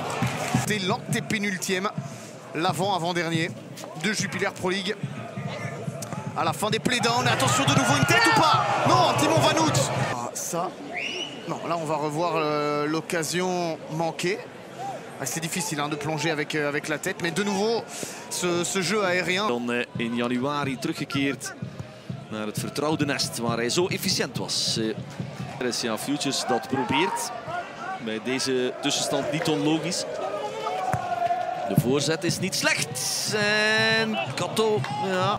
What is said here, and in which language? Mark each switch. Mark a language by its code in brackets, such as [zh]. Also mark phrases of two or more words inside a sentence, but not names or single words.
[fr] C'est l'antépénultième, l'avant-avant-dernier de Jupiler Pro League. À la fin des playdowns, attention de nouveau une tête ou pas? Non, Timon Van Hout. Ah, ça, non, là on va revoir l'occasion manquée. C'est difficile de plonger avec la tête, mais de nouveau ce jeu aérien. [nl] Dan in januari teruggekeerd naar het vertrouwde nest waar hij zo efficiënt was. RSCA Futures dat probeert. Bij deze tussenstand niet onlogisch. De voorzet is niet slecht. En Kato, ja.